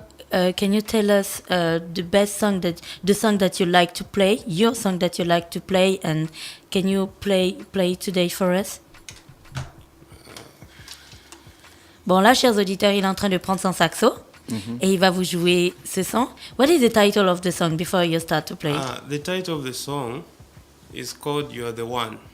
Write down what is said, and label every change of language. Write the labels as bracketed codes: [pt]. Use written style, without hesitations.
[en] Can you tell us the song that you like to play, your song that you like to play, and can you play today for us? [fr] Bon, là, chers auditeurs, il est en train de prendre son saxo et il va vous jouer ce son. [en] What is the title of the song before you start to play? The title of the song is called "You Are the One."